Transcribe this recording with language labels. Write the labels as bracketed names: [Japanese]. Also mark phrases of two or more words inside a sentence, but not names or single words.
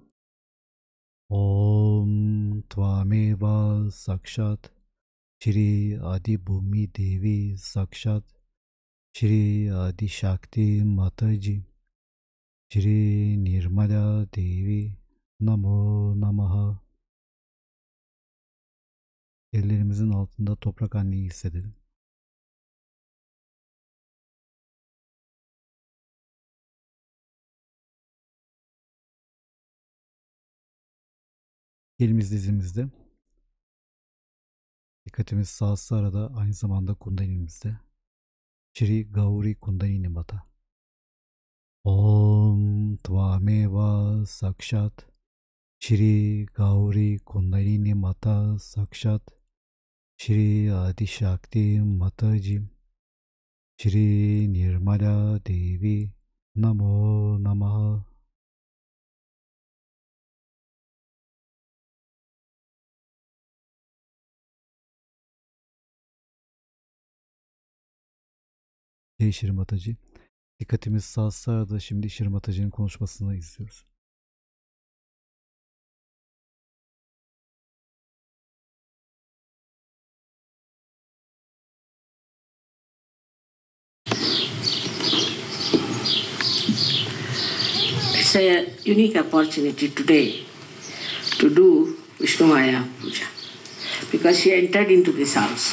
[Sanskrit] ॐ त्वमेव साक्षात् श्री आदि भूमि देवी साक्षात् श्री आदि शक्ति माताजी श्री निर्मला देवी नमो नमः. [Turkish] Ellerimizin altında toprak anneyi hissedelim. Elimiz dizimizde. Dikkatimiz sağ arada, aynı zamanda kundalinimizde. [Sanskrit] श्री गौरी कुण्डलिनी माता। ॐ त्वमेव साक्षात् श्री गौरी कुण्डलिनी माता साक्षात् श्री आदि शक्ति माताजी श्री निर्मला देवी नमो नमः. [Turkish] Shri Mataji. Dikkatimiz sağ sırada, şimdi Shri Mataji'nin konuşmasını izliyoruz. [English] It's a unique opportunity today to do Vishnumaya Puja because she entered into this house.